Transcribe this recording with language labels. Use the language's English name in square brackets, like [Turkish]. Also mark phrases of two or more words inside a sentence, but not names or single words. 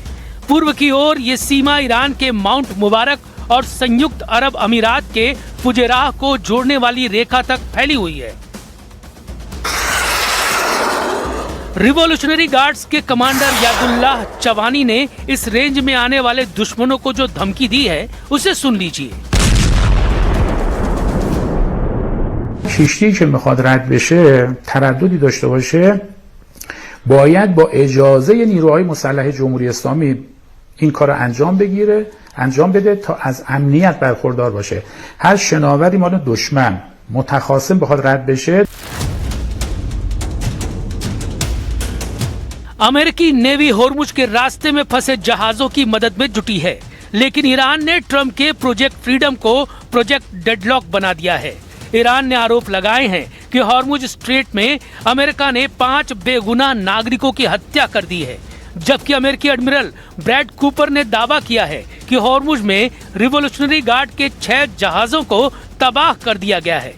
[Hindi] पूर्व की ओर ये सीमा ईरान के माउंट मुबारक और संयुक्त अरब अमीरात के फुजैराह को जोड़ने वाली रेखा तक फैली हुई है। रिवॉल्यूशनरी गार्ड्स के कमांडर यादुल्लाह चवानी ने इस रेंज में आने वाले दुश्मनों को जो धमकी दी है, उसे सुन लीजिए। [Persian] کشتی که میخواد رد بشه ترددی داشته باشه باید با اجازه نیروهای مسلح جمهوری اسلامی این کار انجام بده تا از امنیت برخوردار باشه. هر شناوری مال دشمن متخاصم بخواد رد بشه. [Hindi] अमेरिकी नेवी होर्मुज के रास्ते में फंसे जहाजों की मदद में जुटी है, लेकिन ईरान ने ट्रंप के प्रोजेक्ट फ्रीडम को प्रोजेक्ट डेडलॉक बना दिया है। ईरान ने आरोप लगाए हैं कि होर्मुज स्ट्रेट में अमेरिका ने 5 बेगुनाह नागरिकों की हत्या कर दी है, जबकि अमेरिकी एडमिरल ब्रैड कूपर ने दावा किया है कि होर्मुज में रिवोल्यूशनरी गार्ड के 6 जहाजों को तबाह कर दिया गया है।